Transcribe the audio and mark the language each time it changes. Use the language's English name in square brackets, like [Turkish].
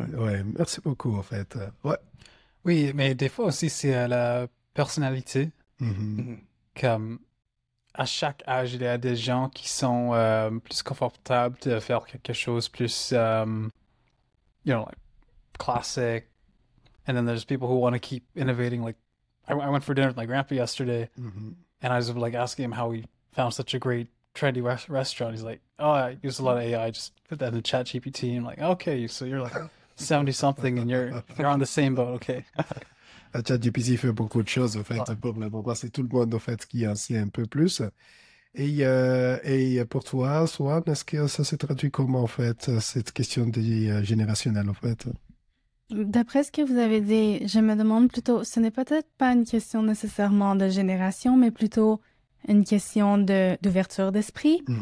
[French] Ouais, merci beaucoup, en fait. Ouais. Oui, mais des fois aussi, c'est la personnalité. Comme à chaque âge, il y a des gens qui sont plus confortables de faire quelque chose plus, [English] like classic. And then there's people who want to keep innovating. Like, I went for dinner with my grandpa yesterday, and I was like asking him how he found such a great trendy restaurant. He's like, "Oh, I use a lot of AI. Just put that in ChatGPT." I'm like, "Okay, so you're like 70 something, and you're on the same boat, okay?" [French] ChatGPT fait beaucoup de choses, en fait, pour le moment. C'est tout le monde, en fait, qui en sait un peu plus. Et pour toi, Swan, est-ce que ça se traduit comment, en fait, cette question générationnelle, en fait? D'après ce que vous avez dit, je me demande plutôt, ce n'est peut-être pas une question nécessairement de génération, mais plutôt une question d'ouverture d'esprit.